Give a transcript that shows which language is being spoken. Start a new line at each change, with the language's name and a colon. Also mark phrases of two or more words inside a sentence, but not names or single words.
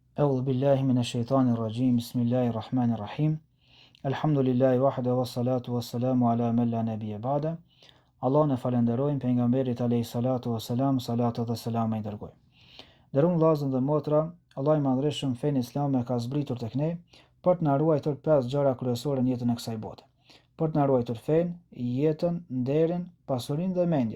Arabic: أعوذ بالله من الشيطان الرجيم. بسم الله الرحمن الرحيم. الحمد لله وحده والصلاة والسلام على من لا نبي بعده.
Albanian: Allahun e falenderojmë, pejgamberit
Arabic: عليه الصلاة والسلام,
Albanian: salatu dhe selam i dërgoj. Nderuam vëllezër dhe motra, Allahu i madhreshëm fenë islame ka zbritur tek ne për të na ruajtur pesë gjëra kryesore në jetën e kësaj bote. Për të na ruajtur fenë, jetën, nderin, pasurinë dhe mendjen.